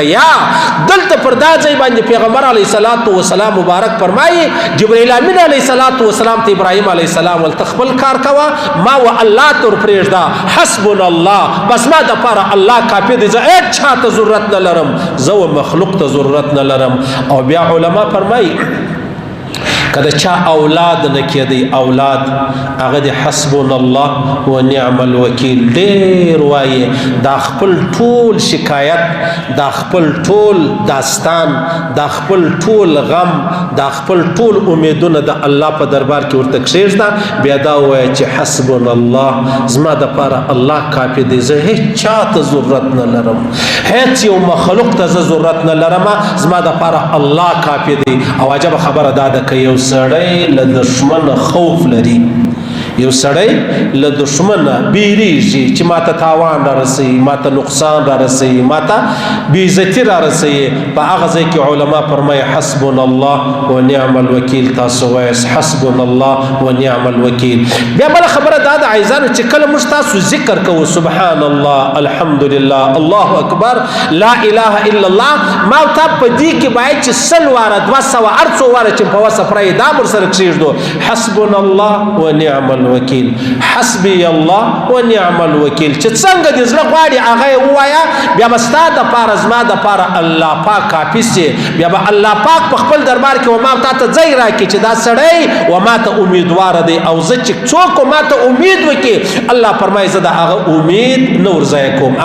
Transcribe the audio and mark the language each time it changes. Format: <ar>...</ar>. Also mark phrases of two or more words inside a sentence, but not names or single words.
<ps>یا دلته پر دا ځای باندې پیغمبر</ps> <ar>علیه السلام</ar> <ps>مبارک فرمایي جبریل امین</ps> <ar>علیه السلام</ar> <ps>ته ابراهیم علیه السلام ولته خپل کار کوه، ما و الله تر پرېږده،</ps> <ar>حسبنا الله،</ar> <ps>بس ما دپاره الله کافي دی، زه هېڅ چا ته ضرورت نه لرم، زه و مخلوق ته ضرورت نه لرم. او بیا علما فرمایي که د چا اولاد نه کېدی اولاد هغه د</ps> <ar>حسبنا الله و نعم الوکیل</ar> <ps>ډېر وایي دا خپل ټول شکایت، دا خپل ټول داستان، دا خپل ټول غم، دا خپل ټول امیدونه د الله په دربار کې ورته کښېږده، بیا دا ووایه چې</ps> <ar>حسبنا الله،</ar> <ps>زما دپاره الله کافي دی، زه هېڅ چا ته ضرورت نه لرم، هېڅ یو مخلوق ته زه ضرورت نه لرم، زما دپاره الله کافي دی. او عجبه خبره دا ده که یو سړی له دشمنه خوف لري، یو سړی له دشمنه بیریږي چې ماته تاوان را رسوي، ماته نقصان را رسوي، ماته بېعزتي را رسوي، په هغه ځای کې علما فرمایي</ps> <ar>حسبنا الله و نعم الوکیل.</ar> <ps>تاسو وایاست</ps> <ar>حسبنا الله و نعم الوکیل.</ar> <ps>بیا بله خبره دا ده عزیزانو چې کله موږ تاسو ذکر کوو</ps> <ar>سبحان الله، الحمدلله، الله اکبر، لا اله الا الله،</ar> <ps>ما او تا په دې کې باید چې 100 واره 200 هر څو واره چې په وسه پرایي دا ورسره کښېږدو</ps> <ar>حسبنا الله و نعم الوکیل، حسبی الله و نعم الوکیل.</ar> <ps>چې څنګه دې زړه غواړي هغه یې ووایه، بیا به ستا دپاره زما دپاره الله پاک کافي سي، بیا به الله پاک په خپل دربار کې و ما تا ته ځای راکړي چې دا سړی و ما ته امیدواره دی، او زه چې څوک ما ته امید وکړي الله فرمایي زه د هغه امید نه ورضایع کوم.</ps>